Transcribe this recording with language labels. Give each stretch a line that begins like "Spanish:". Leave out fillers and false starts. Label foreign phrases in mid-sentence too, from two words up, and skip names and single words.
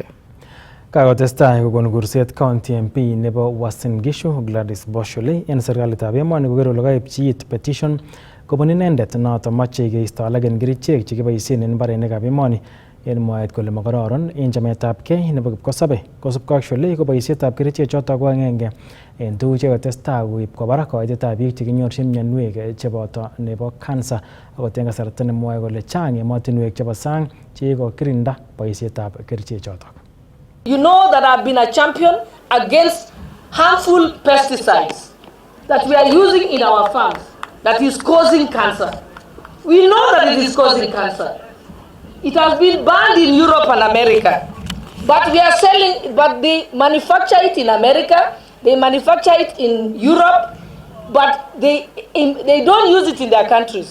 Kalenjin: Kakotestai kokon kurset
English: county MP
Kalenjin: nebo Uasin Gishu Gladys Boshole en serikalitab emoni koker kole kaipchi it petition kobun inendet noto moche keisto alak en kerichek chekiboisien en mbarenikab emoni en mwaet kole makororon en chametabgei nebo kipkosobe. Kosubkei ak Shole ko boisietab kerichek chotok ko agenge en tuguk chekotestai koib kwo barak koitetab biik chekinyorchin mionwek cheboto nebo cancer akot en kasarta nemwoe kole chang emotinwek chebo sang chekikokirinda boisietab kerichek chotok.
English: You know that I've been a champion against harmful pesticides that we are using in our farms that is causing cancer. We know that it is causing cancer. It has been banned in Europe and America. But we are selling, but they manufacture it in America, they manufacture it in Europe, but they don't use it in their countries.